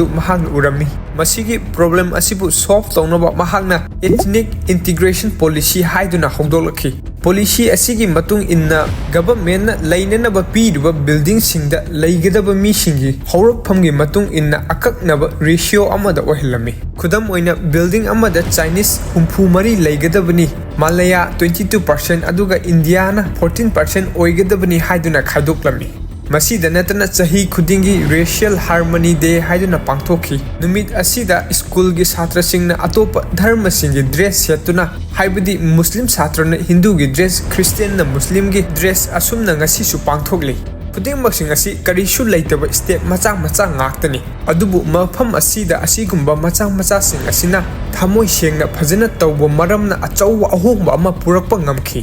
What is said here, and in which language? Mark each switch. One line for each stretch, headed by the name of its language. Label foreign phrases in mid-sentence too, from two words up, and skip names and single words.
Manipuri: mahakna urami masigi problem asibu solve tawnaba mahakna
English: ethnic integration policy
Manipuri: haiduna hawdolakhi policy asigi matung inna government na lainanaba piruba building singda leigadaba mi singi hawrakphamgi matung inna akaknaba ratio amada ohillami khudam oina building amada Chinese humpu mari leigadabani Malaya 22% aduga Indiana 14% oigadabani haiduna khaidoklami. Masida natana chahi khudingi
English: racial harmony day
Manipuri: haiduna pangthokhi. Numit asida school gi chhatra singna atopa dharma singi dress setuna haibadi Muslim chhatrana Hindu gi dress, Christian na Muslim gi dress asumna ngasi su pangthokli. Khudingmak sing asi karisu leitaba step macha ngaktani. Adubu mafam asida asigumba macha sing asina thamoi sengna phajana tawbo maramna achauwa ahongba ama purakpa ngamkhi.